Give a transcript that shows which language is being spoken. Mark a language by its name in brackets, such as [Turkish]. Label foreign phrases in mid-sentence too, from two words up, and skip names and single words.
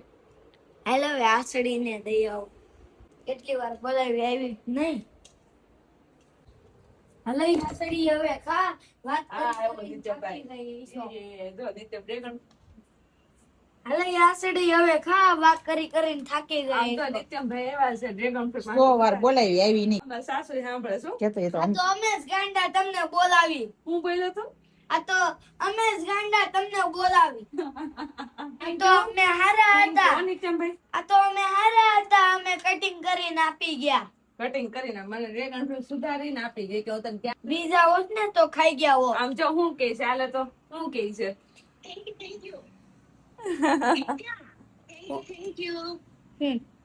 [Gujarati] હાલ હવે આસડીને દયાઓ કેટલી વાર બોલાવી આવી નહીં. હાલ ઈ આસડી હવે ખા વાત કરી થાકી ગઈ છે. જો નિત્યમ dragon. હાલ ઈ આસડી હવે ખા વાત કરીને થાકી આમ ગઈ. તો નિત્યમભાઈ એવા છે [English] dragon fruit [Gujarati] 100 વાર બોલાવી આવી નહીં. અમારા સાસુ સાંભળે શું? કેતો એ તો આ તો અમે જ ગાંડા તમને બોલાવી. હું બોલ્યો તો? આ તો અમે જ ગાંડા તમને બોલાવી. આ તો અમે હારા હતા. કોણ નિત્યમભાઈ? આ તો અમે હારા હતા, અમે કટિંગ કરીને આપી ગયા. કટિંગ કરીને મને [English] dragon fruit [Gujarati] સુધારીને આપી ગઈ કે હું તને ક્યાં બીજા હોત ને તો ખાઈ ગયા હોત. આમ જો હું કે છે હાલે તો હું કે છે હમ.